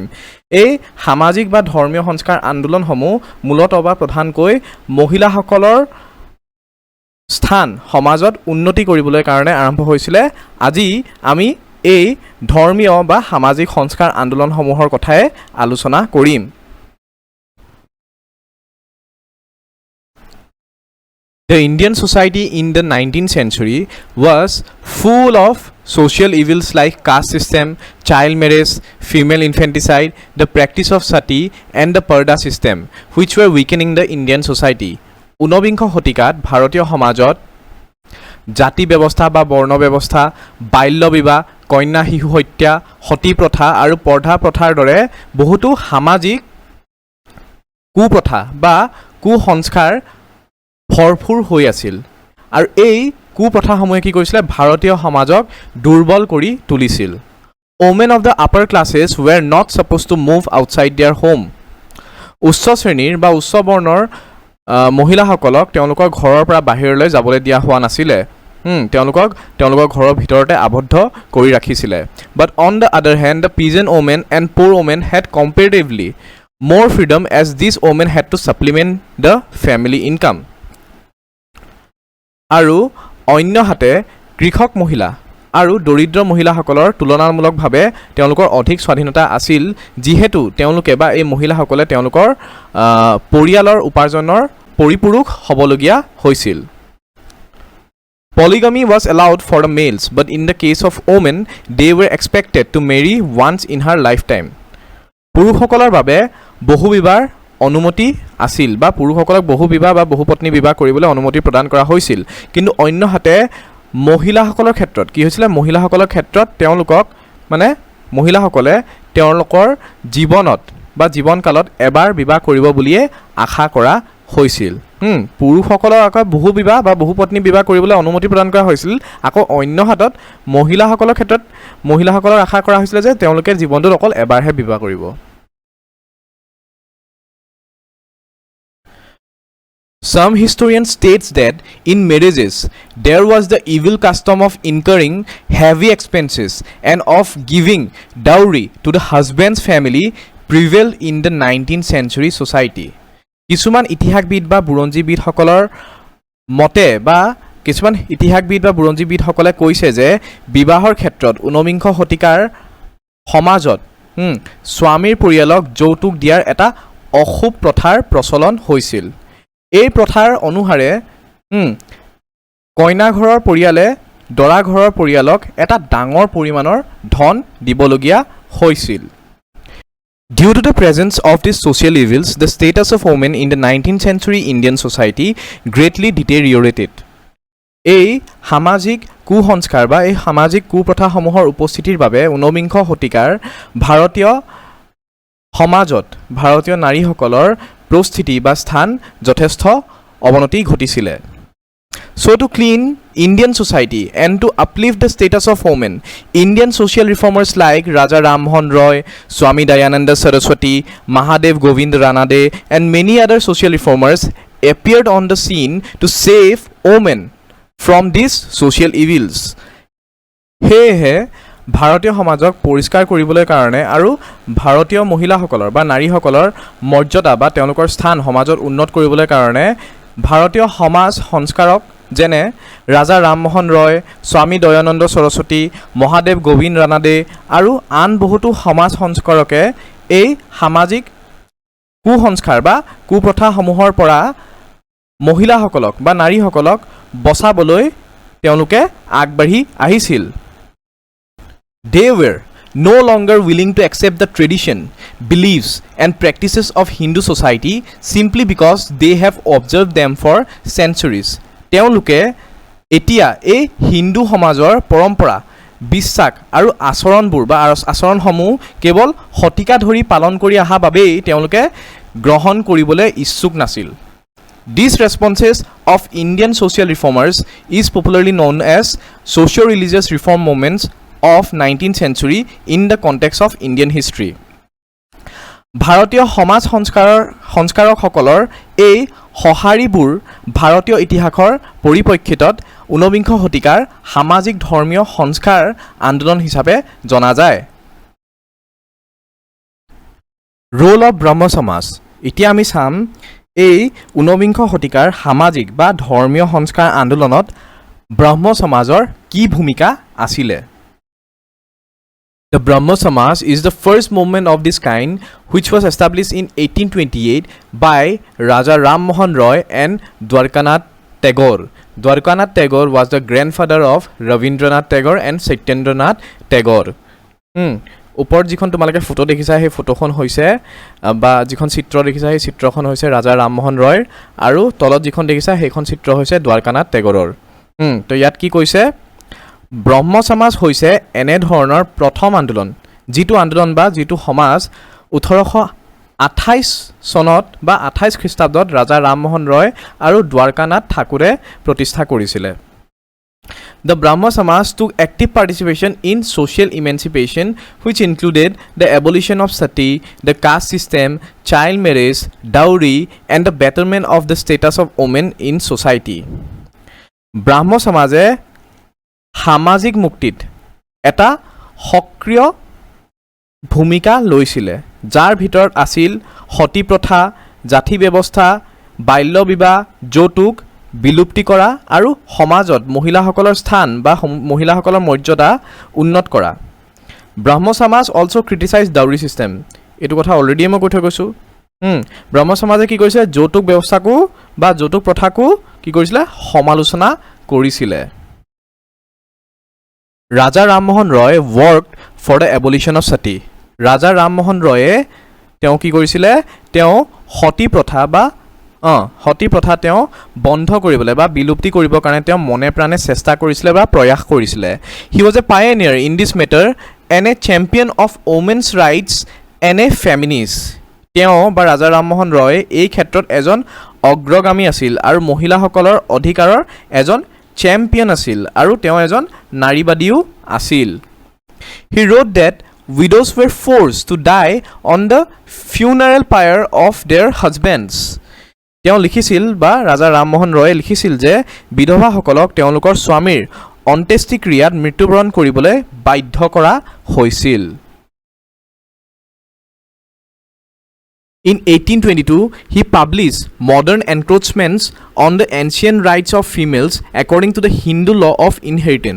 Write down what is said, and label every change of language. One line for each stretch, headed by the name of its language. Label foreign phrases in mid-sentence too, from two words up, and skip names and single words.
Assamese: এই সামাজিক বা ধৰ্মীয় সংস্কাৰ আন্দোলনসমূহ মূলতঃ বা প্ৰধানকৈ মহিলাসকলৰ স্থান সমাজত উন্নতি কৰিবলৈ কাৰণে আৰম্ভ হৈছিলে। আজি আমি এই ধৰ্মীয় বা সামাজিক সংস্কাৰ আন্দোলনসমূহৰ কথাই আলোচনা কৰিম।
English: The Indian society in the 19th century was full of social evils like caste system, child marriage, female infanticide, the practice of sati and the parda system, which were weakening the Indian society.
Assamese: ঊনবিংশ শতিকাত ভাৰতীয় সমাজত জাতি ব্যৱস্থা বা বৰ্ণ ব্যৱস্থা, বাল্য বিবাহ, কন্যা শিশু হত্যা, সতী প্ৰথা আৰু পৰ্দা প্ৰথাৰ দৰে বহুতো সামাজিক কুপ্ৰথা বা কুসংস্কাৰ ভৰপূৰ হৈ আছিল। আৰু এই কুপ্ৰথাসমূহে কি কৰিছিলে? ভাৰতীয় সমাজক দুৰ্বল কৰি তুলিছিল।
English: Women of the upper classes were not supposed to move outside their home.
Assamese: উচ্চ শ্ৰেণীৰ বা উচ্চ বৰ্ণৰ মহিলাসকলক তেওঁলোকৰ ঘৰৰ পৰা বাহিৰলৈ যাবলৈ দিয়া হোৱা নাছিলে। তেওঁলোকৰ ঘৰৰ ভিতৰতে আবদ্ধ কৰি ৰাখিছিলে।
English: But on the other hand, the peasant women and poor women had comparatively more freedom as these women had to supplement the family income.
Assamese: আৰু অন্যহাতে কৃষক মহিলা আৰু দৰিদ্ৰ মহিলাসকলৰ তুলনামূলকভাৱে তেওঁলোকৰ অধিক স্বাধীনতা আছিল, যিহেতু তেওঁলোকে বা এই মহিলাসকলে তেওঁলোকৰ পৰিয়ালৰ উপাৰ্জনৰ পৰিপূৰক হ'বলগীয়া হৈছিল।
English: Polygamy was allowed for the males, but in the case of women, they were expected to marry once in her lifetime.
Assamese: পুৰুষসকলৰ বাবে বহুবিবাহ অনুমতি আছিল বা পুৰুষসকলক বহুবিবাহ বা বহুপত্নী বিবাহ কৰিবলৈ অনুমতি প্ৰদান কৰা হৈছিল। কিন্তু অন্যহাতে মহিলাসকলৰ ক্ষেত্ৰত কি হৈছিলে? মহিলাসকলৰ ক্ষেত্ৰত মহিলাসকলে তেওঁলোকৰ জীৱনত বা জীৱনকালত এবাৰ বিবাহ কৰিব বুলিয়ে আশা কৰা হৈছিল। পুৰুষসকলক আকৌ বহুবিবাহ বা বহুপত্নী বিবাহ কৰিবলৈ অনুমতি প্ৰদান কৰা হৈছিল। আকৌ অন্য হাতত মহিলাসকলৰ ক্ষেত্ৰত মহিলাসকলক আশা কৰা হৈছিলে যে তেওঁলোকে জীৱনটোত অকল এবাৰহে বিবাহ কৰিব।
English: Some historians states that in marriages there was the evil custom of incurring heavy expenses and of giving dowry to the husband's family prevailed in the 19th century society.
Assamese: কিছুমান ইতিহাসবিদ বা বুৰঞ্জীবিদসকলৰ মতে বা কিছুমান ইতিহাসবিদ বা বুৰঞ্জীবিদসকলে কৈছে যে বিবাহৰ ক্ষেত্ৰত ঊনবিংশ শতিকাৰ সমাজত স্বামীৰ পৰিয়ালক যৌতুক দিয়াৰ এটা অশুভ প্ৰথাৰ প্ৰচলন হৈছিল। এই প্ৰথাৰ অনুসাৰে কইনা ঘৰৰ পৰিয়ালে দৰা ঘৰৰ পৰিয়ালক এটা ডাঙৰ পৰিমাণৰ ধন দিবলগীয়া হৈছিল।
English: Due to the presence of these social evils, the status of women in the 19th century Indian society greatly deteriorated.
Assamese: এই সামাজিক কুসংস্কাৰ বা এই সামাজিক কুপ্ৰথাসমূহৰ উপস্থিতিৰ বাবে ঊনবিংশ শতিকাৰ ভাৰতীয় সমাজত ভাৰতীয় নাৰীসকলৰ পৰিস্থিতি বা স্থান যথেষ্ট অৱনতি ঘটিছিলে।
English: So to clean Indian society and to uplift the status of women, Indian social reformers like Raja Ram Mohan Roy, Swami Dayananda Saraswati, Mahadev Govind Ranade and many other social reformers appeared on the scene to save women from these social evils.
Assamese: সেয়েহে ভাৰতীয় সমাজক পৰিষ্কাৰ কৰিবলৈ কাৰণে আৰু ভাৰতীয় মহিলাসকলৰ বা নাৰীসকলৰ মৰ্যাদা বা তেওঁলোকৰ স্থান সমাজত উন্নত কৰিবলৈ কাৰণে ভাৰতীয় সমাজ সংস্কাৰক যেনে ৰাজা ৰামমোহন ৰয়, স্বামী দয়ানন্দ সৰস্বতী, মহাদেৱ গোবিন্দ ৰানাডে আৰু আন বহুতো সমাজ সংস্কাৰকে এই সামাজিক কুসংস্কাৰ বা কুপ্ৰথাসমূহৰ পৰা মহিলাসকলক বা নাৰীসকলক বচাবলৈ তেওঁলোকে আগবাঢ়ি আহিছিল।
English: They were no longer willing to accept the tradition, beliefs and practices of Hindu society simply because they have observed them for centuries.
Assamese: তেওঁলোকে এতিয়া এই হিন্দু সমাজৰ পৰম্পৰা, বিশ্বাস আৰু আচৰণবোৰ বা আচৰণসমূহ কেৱল শতিকা ধৰি পালন কৰি অহা বাবেই তেওঁলোকে গ্ৰহণ কৰিবলৈ ইচ্ছুক নাছিল।
English: These responses of Indian social reformers is popularly known as socio-religious reform movements of 19th century in the context of Indian history.
Assamese: ভাৰতীয় সমাজ সংস্কাৰকসকলৰ এই সঁহাৰিবোৰ ভাৰতীয় ইতিহাসৰ পৰিপ্ৰেক্ষিতত ঊনবিংশ শতিকাৰ সামাজিক ধৰ্মীয় সংস্কাৰ আন্দোলন হিচাপে জনা যায়।
English: Role of Brahmo Samaj.
Assamese: এতিয়া আমি চাম এই ঊনবিংশ শতিকাৰ সামাজিক বা ধৰ্মীয় সংস্কাৰ আন্দোলনত ব্ৰহ্ম সমাজৰ কি ভূমিকা আছিলে।
English: The Brahmo Samaj is the first movement of this kind which was established in 1828 by Raja Ram Mohan Roy and Dwarkanath Tagore. Dwarkanath Tagore was the grandfather of Ravindranath Tagore and Satyendranath Tagore.
Assamese: ওপৰত যিখন তোমালোকে ফটো দেখিছা সেই ফটোখন হৈছে বা যিখন চিত্ৰ দেখিছা সেই চিত্ৰখন হৈছে ৰাজা ৰামমোহন ৰয়ৰ আৰু তলত যিখন দেখিছা সেইখন চিত্ৰ হৈছে দ্বাৰকানাথ টেগৰৰ। তো ইয়াত কি কৈছে ব্ৰহ্ম সমাজ হৈছে এনে ধৰণৰ প্ৰথম আন্দোলন যিটো আন্দোলন বা যিটো সমাজ 1828 চনত বা 28 খ্ৰীষ্টাব্দত ৰাজা ৰামমোহন ৰয় আৰু দ্বাৰকানাথ ঠাকুৰে প্ৰতিষ্ঠা কৰিছিলে।
English: The Brahmo Samaj took active participation in social emancipation which included the abolition of sati, the caste system, child marriage, dowry and the betterment of the status of women in society.
Assamese: Brahmo Samaje সামাজিক মুক্তিত এটা সক্ৰিয় ভূমিকা লৈছিলে যাৰ ভিতৰত আছিল সতী প্ৰথা, জাতি ব্যৱস্থা, বাল্য বিবাহ, যৌতুক বিলুপ্তি কৰা আৰু সমাজত মহিলাসকলৰ স্থান বা মহিলাসকলৰ মৰ্যাদা উন্নত কৰা।
English: Brahmo Samaj also criticise dowry system.
Assamese: এইটো কথা অলৰেডি মই কৈ থৈ গৈছোঁ। ব্ৰহ্ম সমাজে কি কৰিছে যৌতুক ব্যৱস্থাকো বা যৌতুক প্ৰথাকো কি কৰিছিলে সমালোচনা কৰিছিলে।
English: Raja Rammohan Roy worked for the abolition of sati.
Assamese: Raja Rammohan Roy তেওঁ কি কৰিছিলে তেওঁ সতী প্ৰথা বা সতী প্ৰথা তেওঁ বন্ধ কৰিবলৈ বা বিলুপ্তি কৰিবৰ কাৰণে তেওঁ মনে প্ৰাণে চেষ্টা কৰিছিলে বা প্ৰয়াস কৰিছিলে।
English: He was a pioneer in this matter and a champion of women's rights and a feminist.
Assamese: তেওঁ বা ৰাজা ৰামমোহন ৰয় এই ক্ষেত্ৰত এজন অগ্ৰগামী আছিল আৰু মহিলাসকলৰ অধিকাৰৰ এজন চেম্পিয়ন আছিল আৰু তেওঁ এজন নাৰীবাদীও আছিল।
English: He wrote that widows were forced to die on the funeral pyre of their husbands.
Assamese: তেওঁ লিখিছিল বা ৰাজা ৰামমোহন ৰয়ে লিখিছিল যে বিধৱাসকলক তেওঁলোকৰ স্বামীৰ অন্ত্যেষ্টিক্ৰিয়াত মৃত্যুবৰণ কৰিবলৈ বাধ্য কৰা হৈছিল।
English: In 1822, he published modern encroachments on the ancient rights of females according to the Hindu law of inheritance.